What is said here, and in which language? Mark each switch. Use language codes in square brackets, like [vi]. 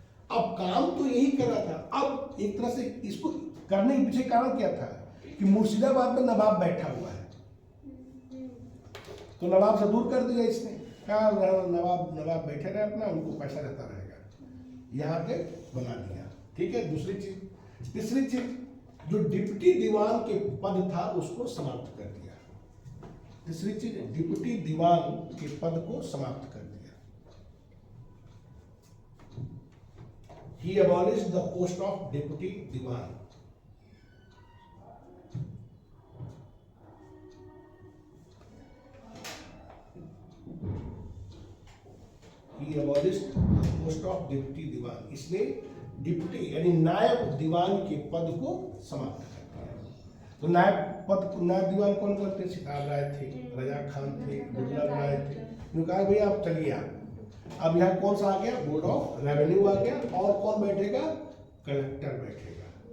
[hi] अब काम तो यही कर रहा था। अब एक तरह से इसको करने के पीछे कारण क्या था कि मुर्शिदाबाद में नवाब बैठा हुआ है, तो नवाब से दूर कर दिया इसने, कहा नवाब बैठे रहे अपना, उनको पैसा देता रहेगा, यहाँ के बना दिया। ठीक है, दूसरी चीज। तीसरी चीज, जो डिप्टी दीवान के पद था उसको समाप्त कर दिया। तीसरी चीज, डिप्टी दीवान के पद को समाप्त कर दिया। [en] He abolished the post of deputy diwan. He abolished the post of deputy diwan. [hi] इसने डिप्टी यानी नायब दीवान के पद को समाप्त कर दिया। तो नायब दीवान कौन कौन थे, सितार राय थे, रजा खान थे, दुर्लभ राय थे। उन्होंने कहा भैया आप चलिए आप। अब यहाँ कौन सा आ गया, बोर्ड ऑफ रेवेन्यू आ गया, और कौन बैठेगा, कलेक्टर बैठेगा।